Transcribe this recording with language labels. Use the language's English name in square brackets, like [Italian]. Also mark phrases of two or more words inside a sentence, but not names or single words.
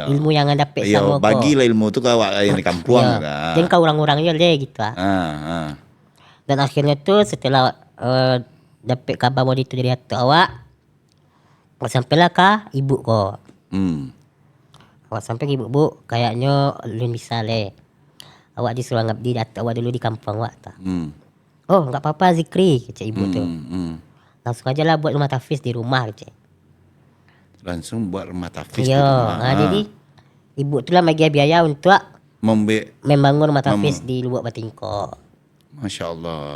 [Indonesian] Ilmu yang anda dapat Ya, sama kau. bagilah ilmu tu ke awak yang di kampung. Ya. Dan kau orang-orang je le gitu. Dan akhirnya tu setelah dapat kabar mau itu dari atuk awak. Sampailah ke ibu kau. Awak sampai ke ibu, bu, kayaknya lu bisa le. Awak disuruh ngabdi atuk awak dulu di kampung awak tak. Oh, enggak apa-apa Zikri, kata ibu tu. Langsung aja lah buat rumah tahfiz di rumah kata. Langsung buat rumah tahfiz di rumah. Jadi ibu tu lah bagi biaya untuk membangun rumah tahfiz di Lubuk Batingkok. [Arabic] ما شاء الله.